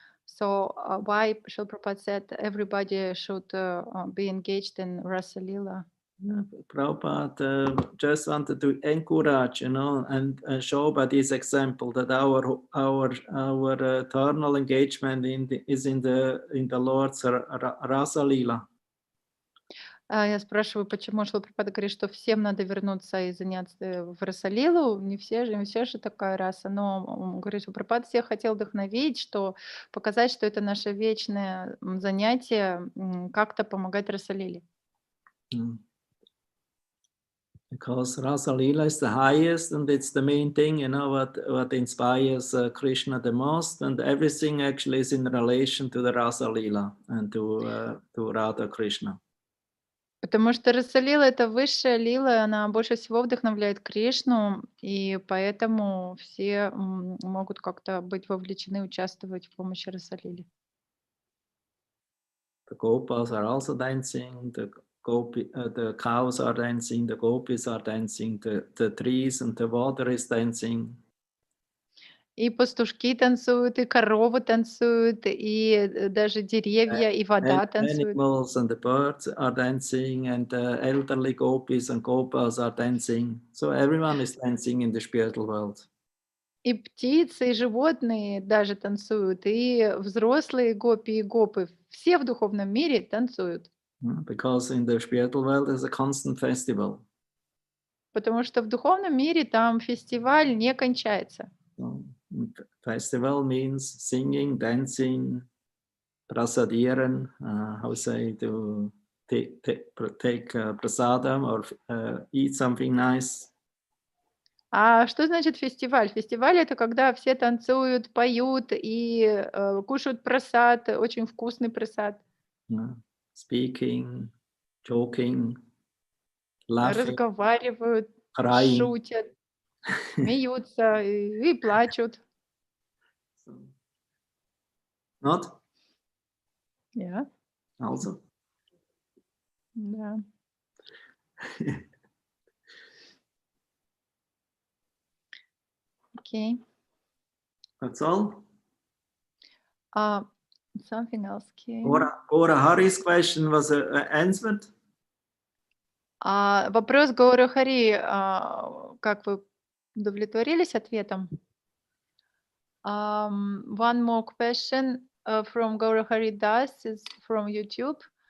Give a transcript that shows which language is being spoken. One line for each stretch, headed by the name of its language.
English: So why Srila Prabhupada said everybody should be engaged in rasa lila? Yeah, Prabhupada just wanted to encourage, and show by this example that our eternal engagement is in the Lord's Rasa Lila.
Russian: Я спрашиваю, почему Шрила Прабхупада говорит, что всем надо вернуться и заняться в расалилу. Не все же такая раса, но он говорит, что Прабхупада всех хотел вдохновить, что показать, что это наше вечное занятие, как-то помогать расалиле.
English: Because Rasa Lila is the highest and it's the main thing, what inspires Krishna the most, and everything actually is in relation to the Rasa Lila and to Radha Krishna.
Russian: Потому что расалила — это высшая лила, она больше всего вдохновляет Кришну, и поэтому все могут как-то быть вовлечены, участвовать в помощи расалиле.
English: The Gopas are also dancing, the cows are dancing, the gopis are dancing, the trees and the water is dancing.
Russian: И пастушки танцуют, и коровы танцуют, и даже деревья, и вода танцуют.
English: Animals and the birds are dancing, and the elderly gopis and gopas are dancing. So everyone is dancing in the spiritual world.
Russian: И птицы, и животные даже танцуют, и взрослые гопи и гопы. Все в духовном мире танцуют.
English: Because in the spiritual world there's a constant festival.
Russian: Потому что в духовном мире там фестиваль не кончается.
English: Festival means singing, dancing, prasadiran, how say to take prasadam or eat something nice.
Russian: А что значит фестиваль? Фестиваль — это когда все танцуют, поют и кушают прасад, очень вкусный прасад.
English: Speaking, joking, laughing,
Russian: Разговаривают,
English: crying.
Russian: шутят, смеются и плачут.
English: Not? Yeah. Also?
Russian: Да.
English: Okay. That's all? Something else came. Gora Hari's question was answered?
Russian: Вопрос Гаура Хари, как вы удовлетворились ответом?
English: One more question from Gaura Hari Das is from YouTube.